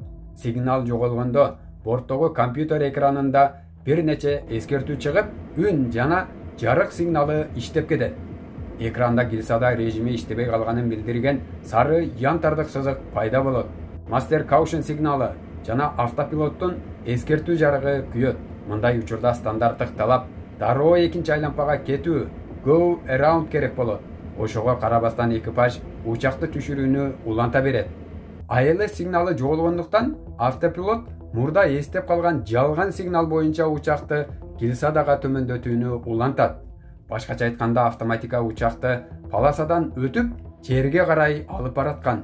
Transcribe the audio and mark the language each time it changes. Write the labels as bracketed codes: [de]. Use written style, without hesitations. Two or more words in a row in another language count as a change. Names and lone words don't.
[ky] Сигнал жоголгондо борттогу компьютер экранында бир нече эскертүү чыгып, үн жана жарык сигналы иштеп кетет. Экранда килсада режими иштебей калганын билдирген сары янтардык сызык пайда болот. Master Caution сигналы жана автопилоттун эскертүү жарыгы күйөт. Мындай учурда стандарттык талап дароо экинчи айланпага кетүү, [en] go around [ky] керек болот. Ошого карабастан экипаж учакты түшүрүүнү уланта берет. АЛС сигналы жоголгондуктан автопилот мурда эстеп калган жалган сигнал боюнча учакты килсадага төмөндөтүүнү улантат. Башкача айтканда, автоматика учакты полосадан өтүп, жерге карай алып бараткан.